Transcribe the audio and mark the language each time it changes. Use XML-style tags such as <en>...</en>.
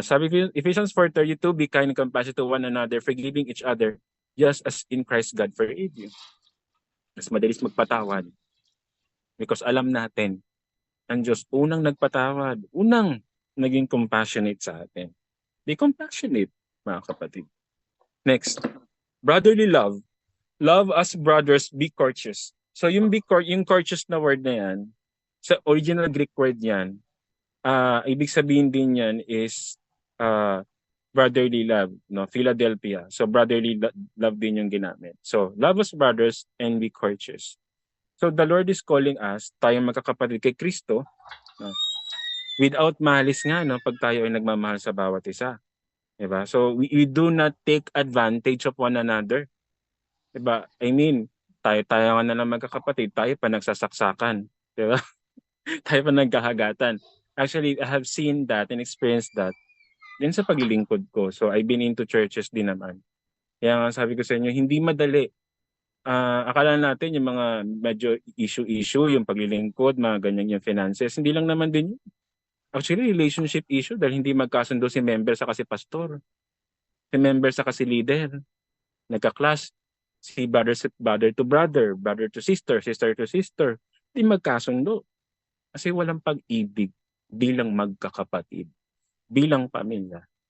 <tl>Sabi ko,</tl> <en>Ephesians 4:32, be kind and compassionate to one another, forgiving each other, just as in Christ God forgave you.</en> <tl>Mas madalis magpatawad. Because alam natin, ang Diyos unang nagpatawad, unang naging compassionate sa atin.</tl> <en>Be compassionate, mga kapatid. Next, brotherly love. Love as brothers, be courteous.</en> <tl>So yung courteous na word na yan, sa original Greek word yan, ibig sabihin din yan is brotherly love, no? Philadelphia. So brotherly love din yung ginamit.</tl> <en>So love as brothers and be courteous. So the Lord is calling us,</en> <tl>tayong magkakapatid kay Kristo, no? Without malice nga, no? Pag tayo ay nagmamahal sa bawat isa. Diba?</tl> <en>So we do not take advantage of one another.</en> <tl>Diba? I mean, tayo nga na lang magkakapatid, tayo pa nagsasaksakan. Diba? Tayo pa nagkahagatan.</tl> <en>Actually, I have seen that and experienced that din sa paglilingkod ko. So I've been into churches din naman.</en> <tl>Kaya nga sabi ko sa inyo, hindi madali. Akala natin yung mga medyo issue, yung paglilingkod, mga ganyan yung finances. Hindi lang naman din yun. Actually, relationship issue dahil hindi magkasundo si member sa kasi pastor. Si member sa kasi leader. Nagka-clash. Si brother to brother, brother to sister, sister to sister. Hindi magkasundo. Kasi walang pag-ibig bilang magkakapatid, bilang pamilya.</tl>